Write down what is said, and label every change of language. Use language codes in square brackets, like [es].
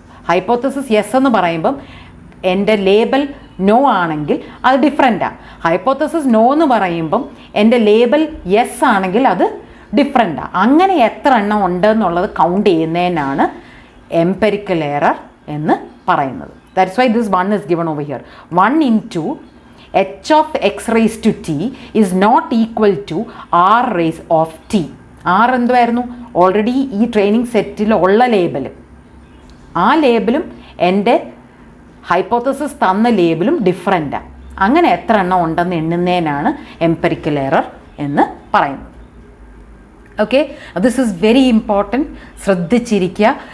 [ml] Hypothesis yes എന്ന് പറയുമ്പം എൻ്റെ ലേബൽ നോ ആണെങ്കിൽ അത് ഡിഫറെൻറ്റാണ്. ഹൈപ്പോത്തസിസ് നോ എന്ന് പറയുമ്പം എൻ്റെ ലേബൽ യെസ് ആണെങ്കിൽ അത് ഡിഫറെൻറ്റാണ്. അങ്ങനെ എത്ര എണ്ണം ഉണ്ട് എന്നുള്ളത് കൗണ്ട് ചെയ്യുന്നതിനാണ് എംപെരിക്കൽ എറർ എന്ന് പറയുന്നത്. [en] That's why this 1 is given over here. 1 into h of x raised to t is not equal to r raised of t. [ml] r എന്തുവായിരുന്നു? ഓൾറെഡി ഈ ട്രെയിനിങ് സെറ്റിൽ ഉള്ള ലേബൽ, ആ ലേബലും എൻ്റെ ഹൈപ്പോത്തസിസ് തന്ന ലേബലും ഡിഫറെൻറ്റാണ്. അങ്ങനെ എത്ര എണ്ണം ഉണ്ടെന്ന് എണ്ണുന്നതിനാണ് എംപെരിക്കൽ എറർ എന്ന് പറയുന്നത്. [en] okay, this is very important, [ml] ശ്രദ്ധിച്ചിരിക്കുക.